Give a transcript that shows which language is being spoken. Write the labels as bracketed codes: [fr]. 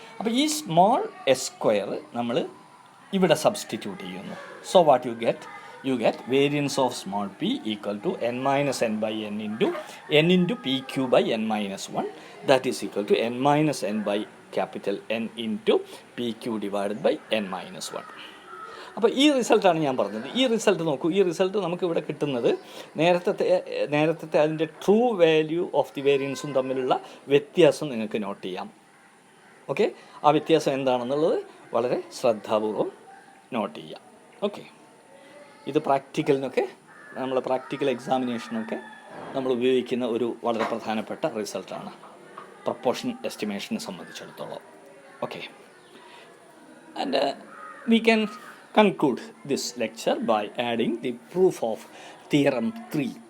[ml] അപ്പോൾ ഈ small S square നമ്മൾ ഇവിടെ സബ്സ്റ്റിറ്റ്യൂട്ട് ചെയ്യുന്നു. [en] So what you get variance of small p equal to n minus n by n into pq by n minus 1, that is equal to n minus n by capital N into pq divided by n minus 1. [ml] അപ്പോൾ ഈ റിസൾട്ടാണ് ഞാൻ പറഞ്ഞത്. ഈ result നോക്കൂ. ഈ result നമുക്ക് ഇവിടെ കിട്ടുന്നത് നേരത്തെ അതിൻ്റെ ട്രൂ വാല്യൂ ഓഫ് ദി വേരിയൻസും തമ്മിലുള്ള വ്യത്യാസം നിങ്ങൾക്ക് നോട്ട് ചെയ്യാം. ഓക്കെ, ആ വ്യത്യാസം എന്താണെന്നുള്ളത് വളരെ ശ്രദ്ധാപൂർവം നോട്ട് ചെയ്യാം. ഓക്കെ, ഇത് പ്രാക്ടിക്കലിനൊക്കെ നമ്മൾ പ്രാക്ടിക്കൽ എക്സാമിനേഷനൊക്കെ നമ്മൾ ഉപയോഗിക്കുന്ന ഒരു വളരെ പ്രധാനപ്പെട്ട റിസൾട്ടാണ് പ്രൊപ്പോർഷൻ എസ്റ്റിമേഷനെ സംബന്ധിച്ചിടത്തോളം. [en] Okay, and we can conclude this lecture by adding the proof of theorem 3.